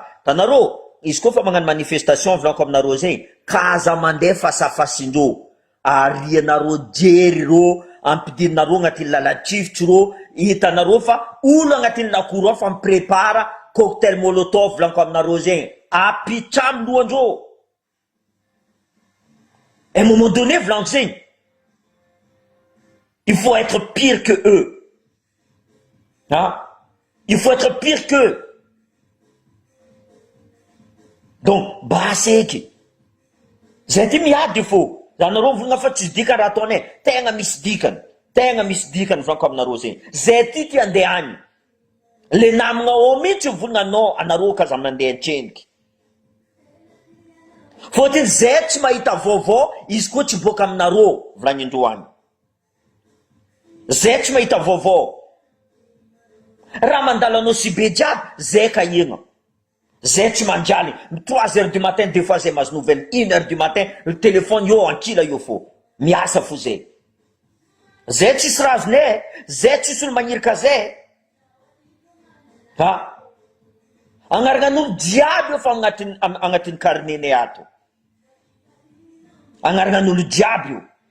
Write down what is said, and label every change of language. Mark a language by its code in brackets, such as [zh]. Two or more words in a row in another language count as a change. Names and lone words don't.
[mg] Tanareo izy koa fa magnano manifestation volako aminareo zegny kaza mandeha fasafasindreo arianareo jery reo ampidirinareo agnatin'ny lalatrivitry reo hitanareo fa olo agnatin'ny lakoro fa miprépara [fr] cocktail molotov [mg] volako aminareo zegny apitramy lohandreo. [fr] À un moment donné [mg] volako zegny [fr] il faut être pire que eux. Il faut être pire qu'eux. Donc, [mg] baseky. Zay ty miady fô. Zanareo volagna fa tsy dikany raha ataonay. Tegna misy dikany volako aminareo zegny. Zay ty andehany. Le namagna ao mihitsy volagna anareo kaza mandeha antreniky. Fôtiny zay tsy mahita vaovao, izy koa tsy boaka aminareo volagnin-dreo any. Zay tsy mahita vaovao. Raha mandalanao si be jiaby, zay ka igna. Zay tsy manjaly. [fr] 3h du matin, des fois [mg] zay mahazo [fr] nouvelle. 1h du matin, le téléphone [mg] yo ankila yo fô. Miasa fô zay. Zay tsisy razonay, zay tsisy olo magnirika zay. Agnaranan'olo jiaby io fa agnatin'ny carnet-nay ato. Agnaranan'olo jiaby io.